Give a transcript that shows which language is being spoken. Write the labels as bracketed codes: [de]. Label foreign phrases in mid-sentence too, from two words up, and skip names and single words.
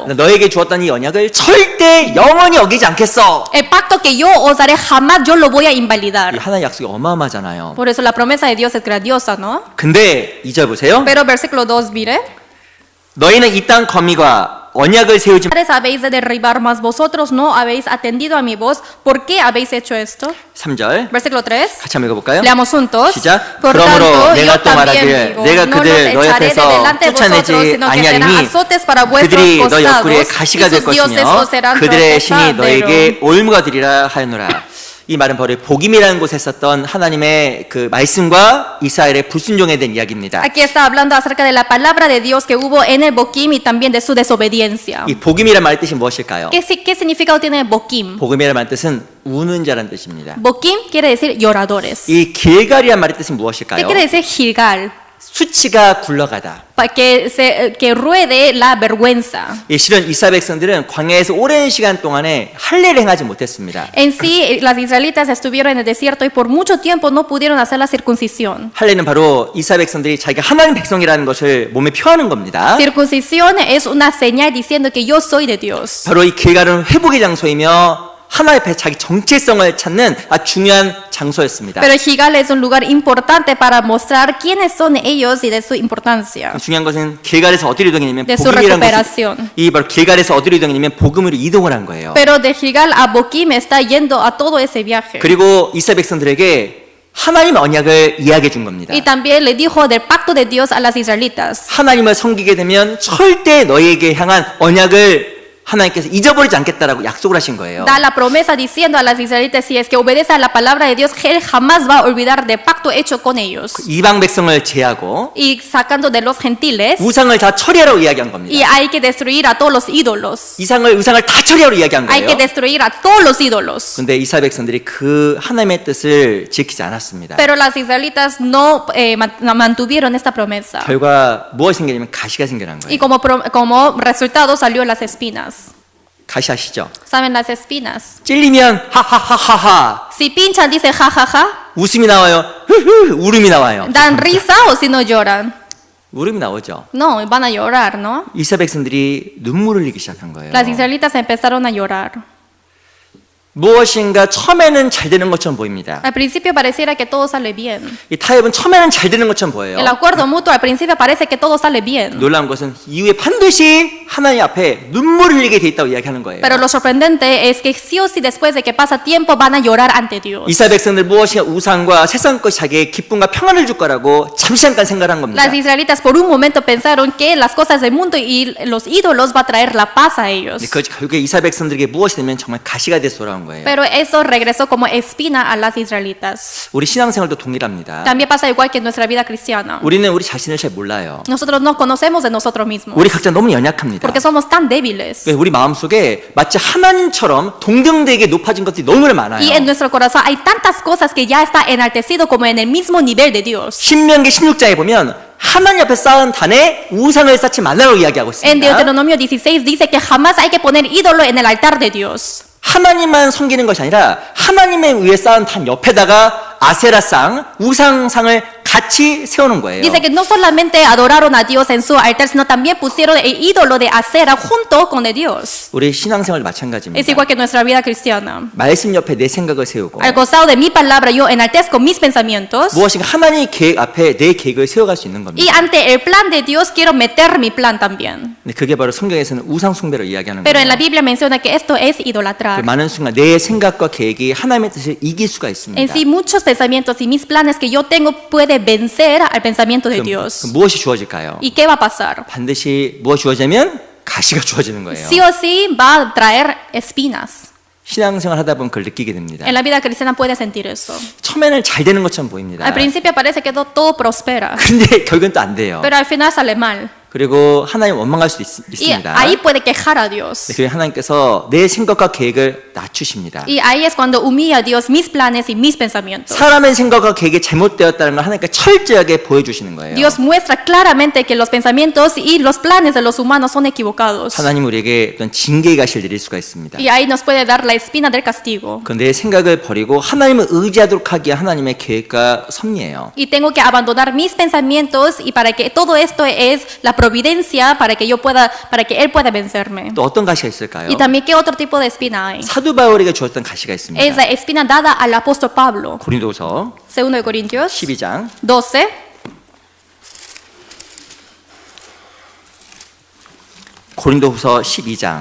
[ko] 너에게 주었던 이 언약을 절대 영원히 어기지 않겠어. [es] El pacto que yo os daré jamás yo lo voy a [ko] 이 [es] invalidar. [ko] 하나님의 약속이 어마어마하잖아요. [es] Por eso la promesa de Dios es grandiosa, ¿no? [ko] 근데 2절 보세요. [es] Pero versículo 2, mire. [ko] 너희는 이 땅 거미과 언약을 세우지 [es] Habéis de derribar, mas vosotros no habéis atendido a mi voz. ¿Por qué habéis hecho esto? [ko] 3절 [es] Versículo 3. [ko] 같이 한번 읽어볼까요? [es] Leamos juntos. [ko] 시작. [es] Por [ko] 그러므로 [es] tanto, [ko] 내가 [es] yo [ko] 또 말하기를 [es] también digo, [ko] 내가 [es] no los [ko] 그들 너희 [es] echaré de [ko] 앞에서 [es] delante de vosotros, [ko] 쫓아내지 [es] sino que serán [ko] 아니하리니 [es] azotes para vuestros [ko] 그들이 너 [es] costados, [ko] 옆구리에 [es] y [ko] 가시가 될 [es] sus dioses [ko] 것이며 [es] os serán [ko] 그들의 신이 [es] tropezadero. [ko] 너에게 올무가 되리라 하였노라. 이 말은 바로 복임이라는 곳에 있었던 하나님의 그 말씀과 이스라엘의 불순종에 대한 이야기입니다. [es] Aquí está hablando acerca de la palabra de Dios que hubo en el Boquim y también de su desobediencia. [ko] 이 복임이란 말의 뜻이 무엇일까요? [es] ¿Qué significado tiene Boquim? [ko] 복임이란 말의 뜻은 우는 자라는 뜻입니다. [es] Boquim quiere decir lloradores. [ko] 이 길갈이란 말의 뜻은 [es] ¿Qué [ko] 무엇일까요? [es] quiere decir Gilgal? [ko] 수치가 굴러가다. [es] Que ruede la vergüenza. [ko] 이 실은 이스라엘 백성들은 광야에서 오랜 시간 동안에 할례를 행하지 못했습니다. [es] En sí, las israelitas estuvieron en el desierto y por mucho tiempo no pudieron hacer la circuncisión. [ko] 할례는 바로 이스라엘 백성들이 자기가 하나님 백성이라는 것을 몸에 표하는 겁니다. [es] Circuncisión es una señal diciendo que yo soy de Dios. [ko] 바로 이 길갈은 회복의 장소이며 하나님 앞에 자기 정체성을 찾는 아주 중요한 장소였습니다. [es] Pero Gilgal es un lugar importante para mostrar quiénes son ellos y de su importancia. [ko] 중요한 것은 길갈에서 어디로 이동했냐면 [es] De su [ko] 복음이라는 [es] recuperación. [ko] 것은 이 바로 길갈에서 어디로 이동했냐면 복음으로 이동을 한 거예요. [es] Pero de Gilgal a Boquim está yendo a todo ese viaje. [ko] 그리고 이스라엘 백성들에게 하나님의 언약을 이야기해 준 겁니다. [es] Y también le dijo del pacto de Dios a las israelitas. [ko] 하나님을 섬기게 되면 절대 너희에게 향한 언약을 하나님께서 잊어버리지 않겠다라고 약속을 하신 거예요. [es] Da la promesa diciendo a las israelitas si es que obedece a la palabra de Dios, Él jamás va a olvidar del pacto hecho con ellos. [ko] 이방 백성을 제하고 [es] Y sacando de los gentiles, [ko] 우상을 다 처리하라고 이야기한 겁니다. [es] y hay que destruir a todos los ídolos. [ko] 우상을 다 처리하라고 이야기한 [es] Hay que [ko] 거예요. [es] destruir a todos los ídolos. [ko] 근데 이스라엘 백성들이 그 하나님의 뜻을 지키지 않았습니다. [es] Pero las israelitas no mantuvieron esta promesa. [ko] 결과 무엇이 생기냐면 가시가 생겨난 [es] Y [ko] 거예요. [es] como resultado salió las espinas. [ko] 가시 아시죠? [es] ¿Saben las espinas? [ko] 찔리면 하하하하하 [es] Si pinchan, dice jajaja, [ko] 웃음이 나와요. 흐흐 울음이 나와요. [es] dan risa o si no lloran. [ko] 울음이 나오죠. [es] No, van a llorar, ¿no? [ko] 이스라엘 백성들이 눈물을 흘리기 시작한 거예요. [es] Las israelitas empezaron a llorar. [ko] 무엇인가 처음에는 잘 되는 것처럼 보입니다. [es] Al principio pareciera que todo sale bien. [ko] 이 타협은 처음에는 잘 되는 것처럼 보여요. [es] El acuerdo mutuo al principio parece que todo sale bien. [ko] 놀라운 것은 이후에 반드시 하나님 앞에 눈물을 흘리게 돼 있다고 이야기하는 거예요. [es] Pero lo sorprendente es que sí o sí después de que pasa tiempo van a llorar ante Dios. [ko] 이스라엘 백성들 무엇인가 우상과 세상 것이 자기의 기쁨과 평안을 줄 거라고 잠시간 생각한 겁니다. [es] Las israelitas por un momento pensaron que las cosas del mundo y los ídolos va a traer la paz a ellos. [ko] 그 결국에 이스라엘 백성들에게 무엇이 되면 정말 가시가 돼서 돌아온 거예요. [es] Pero eso regresó como espina a las israelitas. [ko] 우리 신앙생활도 동일합니다. [es] También pasa igual que en nuestra vida cristiana. [ko] 우리는 우리 자신을 잘 몰라요. [es] Nosotros no conocemos de nosotros mismos. [ko] 우리 각자 너무 연약합니다. [es] Porque somos tan débiles. [ko] 그래서 우리 마음속에 마치 하나님처럼 동등되게 높아진 것들이 너무 많아요. [es] Y en nuestro corazón hay tantas cosas que ya está enaltecido como en el mismo nivel de Dios. [ko] 신명기 16장에 보면 하나님 앞에 쌓은 단에 우상을 쌓지 말라고 이야기하고 [es] En [ko] 있습니다. [es] Deuteronomio 16 dice que jamás hay que poner ídolo en el altar de Dios. [ko] 하나님만 섬기는 것이 아니라 하나님에 의해 쌓은 단 옆에다가 아세라상, 우상상을 같이 세우는 거예요. [es] Dice que no solamente adoraron a Dios en su altar, sino también pusieron el ídolo de acera junto con el Dios. [ko] 우리 신앙생활 [es] Es [ko] 마찬가지입니다. [es] igual que nuestra vida cristiana. [ko] 말씀 옆에 내 생각을 세우고 [es] Al costado de mi palabra, yo enaltezco mis pensamientos. [ko] 무엇인가 하나님의 계획 앞에 내 계획을 세워갈 수 있는 [es] Y [ko] 겁니다. [es] ante el plan de Dios, quiero meter mi plan también. [ko] 근데 그게 바로 성경에서는 우상 숭배를 이야기하는 [es] Pero en la [ko] 거예요. [es] Biblia menciona que esto es [ko] 그 [es] idolatrar. [ko] 많은 순간 내 생각과 계획이 하나님의 뜻을 이길 수가 있습니다. [es] En sí, muchos pensamientos y mis planes que yo tengo puede vencer al pensamiento de [ko] 그럼 [es] Dios. [ko] 무엇이 주어질까요? [es] ¿Y qué va a pasar? [ko] 반드시 무엇이 주어지면 가시가 주어지는 거예요. [es] Sí o sí va a traer espinas. [ko] 신앙생활 하다 보면 그걸 느끼게 됩니다. [es] En la vida cristiana puede sentir eso. [ko] 처음에는 잘 되는 것처럼 보입니다. [es] Al principio parece que todo prospera, [ko] 근데 결국은 또 안 돼요. [es] pero al final sale mal. [ko] 그리고 하나님 원망할 수도 [es] Y [ko] 있습니다. [es] ahí puede quejar a Dios. [ko] 그래서 하나님께서 내 생각과 계획을 낮추십니다. [es] Y ahí es cuando humilla a Dios mis planes y mis pensamientos. [ko] 사람의 생각과 계획이 잘못되었다는 걸 하나님께 철저하게 보여주시는 거예요. [es] Dios muestra claramente que los pensamientos y los planes de los humanos son equivocados. [ko] 하나님 우리에게 어떤 징계의 가시를 내릴 수가 있습니다. [es] Y ahí nos puede dar la espina del castigo. [ko] 그 내 생각을 버리고 하나님을 의지하도록 하기에 하나님의 계획과 섭리예요. [es] Y tengo que abandonar mis pensamientos y para que todo esto es la providencia para que Él pueda vencerme. [ko] 또 어떤 가시가 있을까요? [es] Y también qué otro tipo de espina hay. [ko] 사도 바울에게 주었던 가시가 있습니다. [es] Es la espina dada al apóstol Pablo. [ko] 고린도서 [es] 2 Corintios [ko] 12장 [es] 12. [ko] 고린도후서 12장